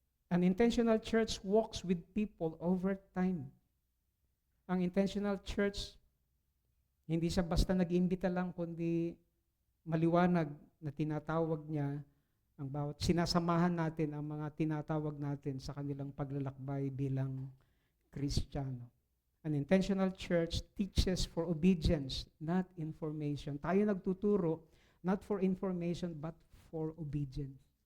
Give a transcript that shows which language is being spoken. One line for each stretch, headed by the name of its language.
English: An intentional church walks with people over time.
Filipino: Ang intentional church, hindi siya basta nag-iimbita lang, kundi maliwanag na tinatawag niya ang bawat sinasamahan natin ang mga tinatawag natin sa kanilang paglalakbay bilang Kristiyano.
English: An intentional church teaches for obedience, not information.
Filipino: Tayo nagtuturo,
English: not for information, but for obedience.